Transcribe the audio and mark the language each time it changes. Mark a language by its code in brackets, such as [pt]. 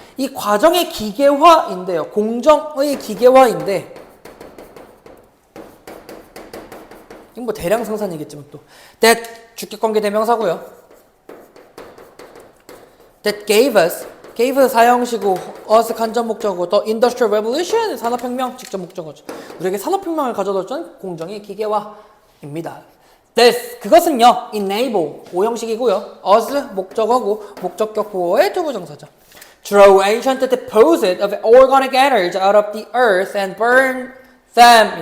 [ko] 이 과정의 기계화인데요. 공정의 기계화인데 이건 대량 생산이겠지만 또 that 주격관계 대명사고요. [en] that gave us 사형시고 us 간접 목적어 the industrial revolution 산업혁명 직접 목적어죠. [ko] 우리에게 산업혁명을 가져다 준 공정의 기계화입니다. 그것은요 enable 오형식이고요. us 목적어고 목적격 보어의 투부정사죠. [en] Draw ancient deposit of organic energy out of the earth and burn them.